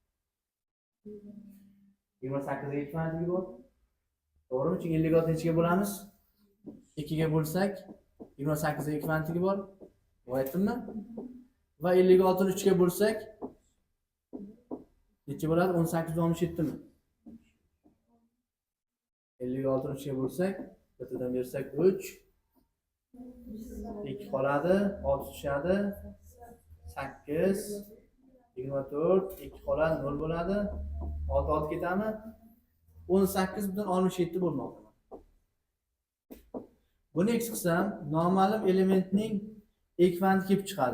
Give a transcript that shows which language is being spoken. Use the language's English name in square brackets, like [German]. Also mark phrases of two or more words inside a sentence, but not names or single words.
[Uzbek] 28 ga ekvantik bor. To'g'rimi? Chunki 56-ga bo'lamiz. 2 ga bo'lsak 28 ga ekvantigi bor. Aytdimmi? Va 56 ni 3 ga bo'lsak necha bo'ladi? 18 ga 67 mi? 56 ni 3 ga bo'lsak, bittadan bersak 3, 2 qoladi, 6 tushadi, 8, 24, 2 qoladi, 0 bo'ladi, 6 ketami? 18,67 bo'lmoqda. Buni x qilsam, noma'lum elementning ekvanti kelib chiqadi.